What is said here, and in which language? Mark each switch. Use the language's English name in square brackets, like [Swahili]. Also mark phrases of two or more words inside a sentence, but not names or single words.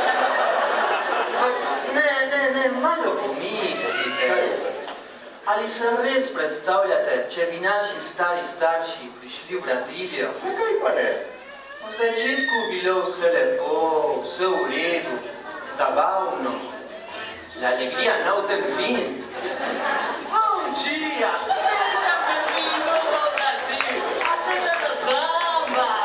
[Slovenian] Ne, malo pomislite. Ali se res predstavljate, če bi naši stari starši prišli v Brazilijo? Zakaj pa ne? V začetku bilo vse lepo, vse v redu, zabavno. [Spanish] La alegría no termina. [Portuguese] Bom dia! Seja bem-vindo ao Brasil! A terra do samba!